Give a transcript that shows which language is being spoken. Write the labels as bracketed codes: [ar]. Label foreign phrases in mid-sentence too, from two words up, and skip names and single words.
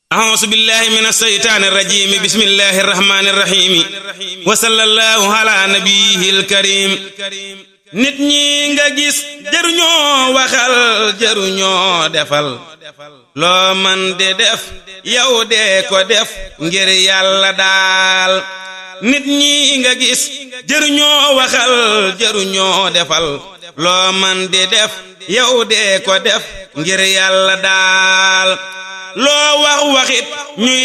[ar] أعوذ بالله من الشيطان الرجيم بسم الله الرحمن الرحيم وصلى الله على نبيه الكريم [wo] nit ñi nga gis jëruñoo waxal jëruñoo defal loo man de def yow dee ko def ngir yàlla daal nit ñi nga gis jëruñoo waxal jëruñoo defal loo man de def yow dee ko def ngir yàlla daal loo wax waxit ñuy